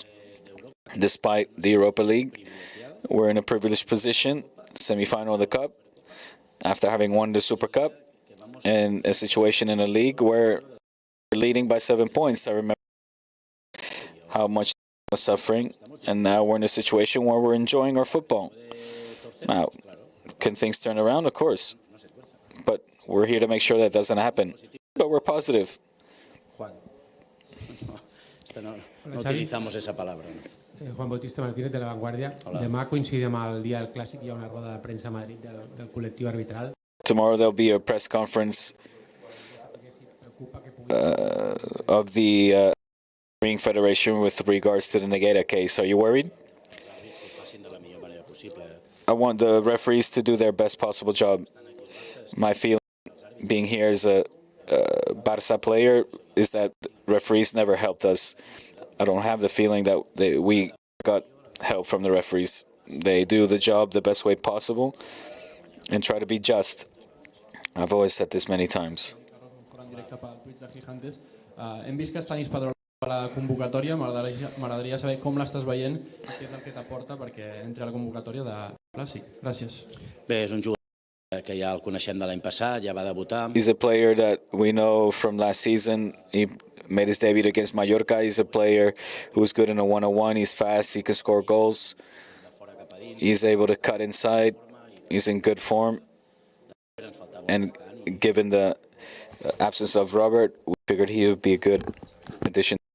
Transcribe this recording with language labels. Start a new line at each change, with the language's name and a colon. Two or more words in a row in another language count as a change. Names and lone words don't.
English: Despite the Europa League, we're in a privileged position, semi-final of the Cup, after having won the Super Cup, and a situation in a league where we're leading by 7 points. I remember how much was suffering, and now we're in a situation where we're enjoying our football. Now, can things turn around? Of course. But we're here to make sure that doesn't happen. But we're positive.
Spanish: No utilizamos esa palabra.
Catalan: Juan Bautista Martínez, de La Vanguardia. Demà coincidim amb el dia del Clàssic, hi ha una roda de premsa a Madrid del col·lectiu arbitral.
English: Tomorrow there'll be a press conference of the Refereeing Federation with regards to the Negeda case. Are you worried? I want the referees to do their best possible job. My feeling, being here as a Barça player, is that referees never helped us. I don't have the feeling that we got help from the referees. They do the job the best way possible and try to be just. I've always said this many times.
Catalan: Hem vist que Stanis Padró a la convocatòria, m'agradaria saber com l'estàs veient, què és el que t'aporta perquè entri a la convocatòria de Clàssic. Gràcies. Bé, és un jugador que ja el coneixem de l'any passat, ja va debutar.
English: He's a player that we know from last season. He made his debut against Mallorca. He's a player who's good in a one-on-one. He's fast. He can score goals. He's able to cut inside. He's in good form. And given the absence of Robert, we figured he would be a good addition.